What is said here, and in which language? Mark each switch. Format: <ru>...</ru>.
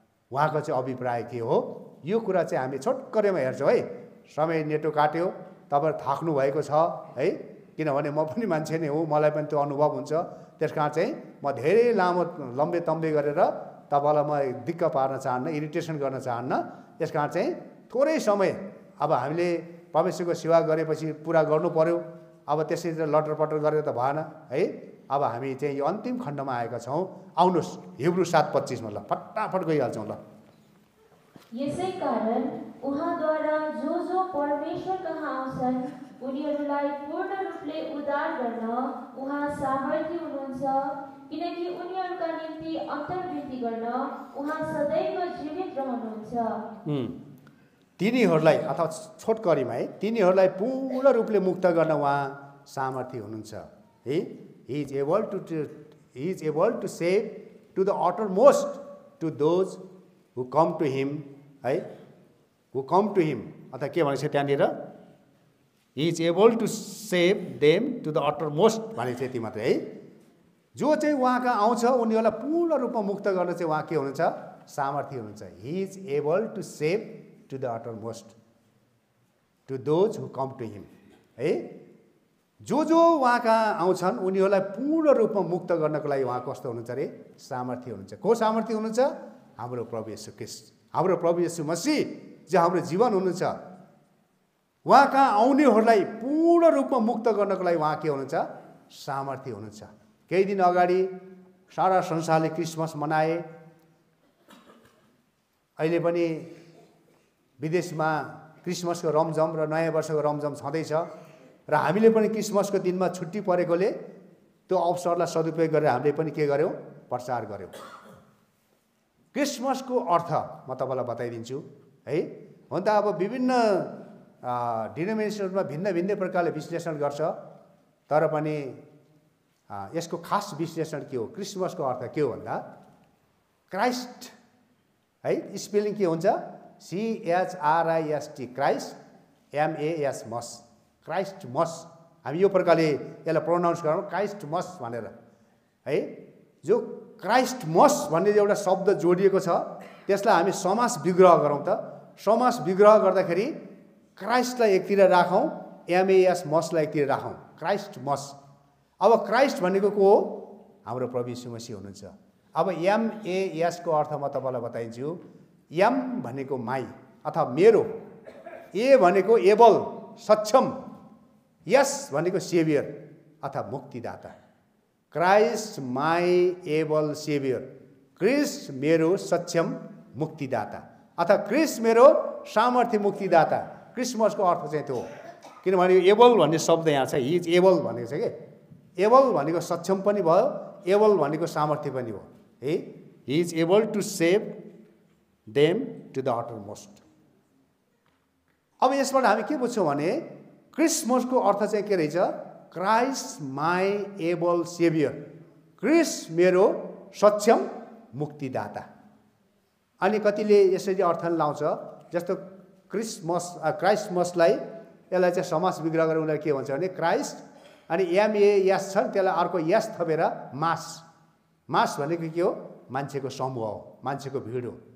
<ne>उहाँको चाहिँ अभिप्राय के हो, यो कुरा चाहिँ हामी छोटकरीमा हेर्छौँ है। समय नेटो काट्यो, तपाईँ थाक्नु भएको छ है, किनभने म पनि मान्छे नै हो, मलाई पनि त्यो अनुभव हुन्छ। त्यस कारण चाहिँ म धेरै लामो लम्बे तम्बे गरेर तपाईँलाई म दिक्क पार्न चाहन्न, इरिटेसन गर्न चाहन्न। त्यस कारण चाहिँ थोरै समय अब हामीले परमेश्वरको सेवा गरेपछि पुरा गर्नु पर्यो। अब त्यसरी लटरपटर गरेर त भएन है। अब हामी चाहिँ यो अन्तिम खण्डमा आएका छौँ। आउनुहोस् हिब्रू 7:25 मा, ल फटाफट गइहाल्छौँ। ल यसै कारण उहाँद्वारा जो जो परमेश्वर कहाँ आउँछन् उनीहरूलाई पूर्ण रूपले उद्धार गर्न उहाँ सामर्थ्य हुनुहुन्छ, किनकि उनीहरूका निम्ति अन्तर्वृत्ति गर्न उहाँ सदैव जीवित रहनुहुन्छ। तिनीहरूलाई अथवा छोटकरीमा है, तिनीहरूलाई पूर्ण रूपले मुक्त गर्न उहाँ सामर्थ्य हुनुहुन्छ है।</ne> <en>He is able to save to the uttermost to those who come to him है, who come to him।</en> <ne>अथवा के भनेको छ त्यहाँनिर,</ne> <en>He is able to save them to the uttermost</en> <ne>भने चाहिँ यति मात्रै है। जो चाहिँ उहाँका आउँछ उनीहरूलाई पूर्ण रूपमा मुक्त गर्न चाहिँ उहाँ के हुनुहुन्छ, सामर्थ्य हुनुहुन्छ।</ne> <en>He is able to save to the uttermost to those who come to him है।</en> <ne>जो जो उहाँका आउँछन् उनीहरूलाई पूर्ण रूपमा मुक्त गर्नको लागि उहाँ कस्तो हुनुहुन्छ अरे, सामर्थ्य हुनुहुन्छ। को सामर्थ्य हुनुहुन्छ? हाम्रो प्रभु येशू ख्रीष्ट, हाम्रो प्रभु येशू मसीह जो हाम्रो जीवन हुनुहुन्छ। उहाँका आउनेहरूलाई पूर्ण रूपमा मुक्त गर्नको लागि उहाँ के हुनुहुन्छ, सामर्थ्य हुनुहुन्छ। केही दिन अगाडि सारा संसारले क्रिसमस मनाए। अहिले पनि विदेशमा क्रिसमसको रमझम र नयाँ वर्षको रमझम छँदैछ र हामीले पनि क्रिसमसको दिनमा छुट्टी परेकोले त्यो अवसरलाई सदुपयोग गरेर हामीले पनि के गर्यौँ, प्रचार गर्यौँ। क्रिसमसको अर्थ म तपाईँलाई बताइदिन्छु है। हुन त अब विभिन्न डिनोमिनेसनमा भिन्न भिन्न प्रकारले विश्लेषण गर्छ, तर पनि यसको खास विश्लेषण के हो, क्रिसमसको अर्थ के हो भन्दा क्राइस्ट है। स्पेलिङ के हुन्छ, CHRIST, क्राइस्ट, MAS, क्राइस्ट मस। हामी यो प्रकारले यसलाई प्रोनाउन्स गरौँ, क्राइस्ट मस भनेर है। जो क्राइस्ट मस भन्ने एउटा शब्द जोडिएको छ त्यसलाई हामी समास विग्रह गरौँ त। समास विग्रह गर्दाखेरि क्राइस्टलाई एकतिर राखौँ, MAS मसलाई एकतिर राखौँ, क्राइस्ट मस। अब क्राइस्ट भनेको को हो, हाम्रो प्रभु येशू मसीह हुनुहुन्छ। अब MAS को अर्थ म तपाईँलाई बताइन्छु। M भनेको माई अथवा मेरो, A भनेको एबल सक्षम, यस भनेको सेभियर अथवा मुक्तिदाता।</ne> <en>Christ my able saviour,</en> <ne>Christ मेरो सक्षम मुक्तिदाता अथवा क्रिस्ट मेरो सामर्थ्य मुक्तिदाता। क्रिसमसको अर्थ चाहिँ त्यो हो। किनभने एबल भन्ने शब्द यहाँ छ,</ne> <en>he is able</en> <ne>भनेको छ कि। एबल भनेको सक्षम पनि भयो, एबल भनेको सामर्थ्य पनि हो है।</ne> <en>He is able to save them to the uttermost.</en> <ne>अब यसबाट हामी के बुझ्छौँ भने क्रिसमसको अर्थ चाहिँ के रहेछ,</ne> <en>Christ my able saviour,</en> <ne>Christ मेरो सक्षम मुक्तिदाता। अनि कतिले यसरी अर्थ लाउँछ, जस्तो क्राइस्टमसलाई यसलाई चाहिँ समास विग्रह गरेर उनीहरूले के भन्छ भने क्राइस्ट अनि MAS छ, त्यसलाई अर्को यस थपेर मास। मास भनेको के हो, मान्छेको समूह हो, मान्छेको भिड हो।</ne>